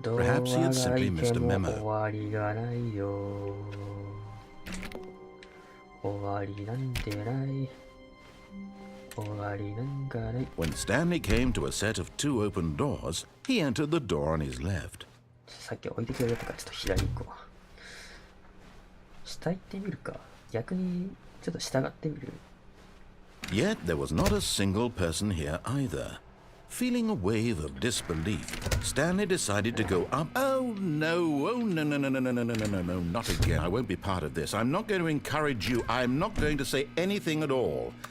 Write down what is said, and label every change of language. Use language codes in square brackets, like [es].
[en] Perhaps he had simply missed a memo. [ja] 終わりがないよ。終わりなんてない。終わりなんかない。 [en] When Stanley came to a set of 2 open doors, he entered the door on his left. [ja] さっき置いてくれたからちょっと左行こう。下行ってみるか。逆にちょっと従ってみる。 [en] Yet there was not a single person here either. Feeling a wave of disbelief, Stanley decided to go up. Oh no, oh no, no, no, no, no, no, no, no, no, no, not again. I won't be part of this. I'm not going to encourage you. I'm not going to say anything at all.